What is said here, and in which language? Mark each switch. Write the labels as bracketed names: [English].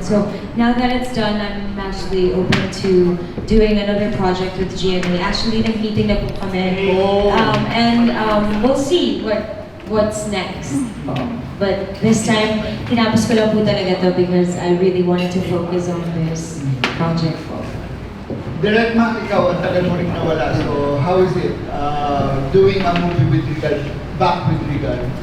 [English] So, now that it's done, I'm actually open to doing another project with GMA. Actually, [Filipino] nag-meeting na po kami. [English] And we'll see what's next. But this time, [Filipino] tinapos ko lang po talaga to [English] because I really wanted to focus on this project po. [Filipino] Direct Mac, ikaw, ang tagal mo rin nawala. [English] So, how is it doing a movie with Regal, back with Regal?